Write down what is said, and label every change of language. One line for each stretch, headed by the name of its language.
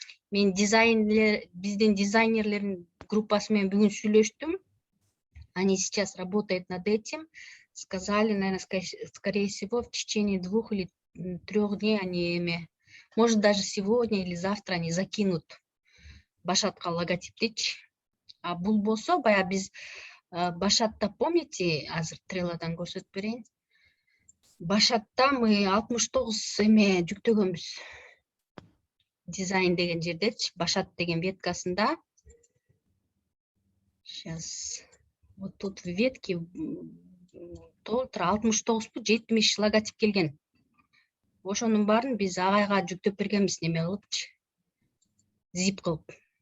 Kyrgyz: Мен биздин дизайнерлердин группасы менен бүгүн сүйлөштүм.
Russian: Они сейчас работают над этим. Сказали, наверное, скорее всего, в течение 2 или 3 дней они, может, даже сегодня или завтра они закинут
Kyrgyz: Башатка логотиптечи. А бул болсо, баягы биз Башатта,
Russian: помните,
Kyrgyz: азыр Треладан көрсөтүп берейин. Башатта
Russian: мы
Kyrgyz: 69 эме жүктөгөнбүз. Дизайн деген жердечи, Башат деген веткасында.
Russian: Сейчас вот тут в ветке
Kyrgyz: толтура 69 70 логотип келген. Ошонун баарын биз агайга жүктөп бергенбиз, неме кылыпчы, зип кылып.